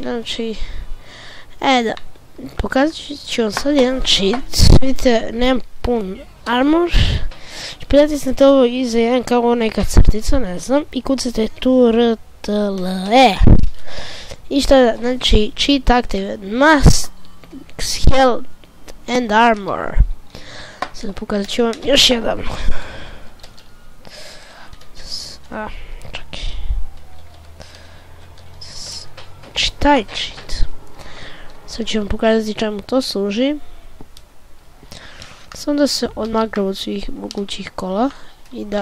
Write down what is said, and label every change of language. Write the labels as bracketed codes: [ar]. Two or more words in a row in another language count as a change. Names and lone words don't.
[hr] Znači... da. Pokazat ću vam sad jedan cheat. Vidite, nemam pun armor. Pritisnete ovo iza jedan kao neka crtica, ne znam. I kucate tu RTLE. I šta, znači, [en] cheat active. Max health and armor. [hr] Sad pokazat ću vam još jedan. Čekaj. Znači, taj cheat. Sad ću vam pokazati čemu to služi. Samo da se odmakne od svih mogućih kola i da...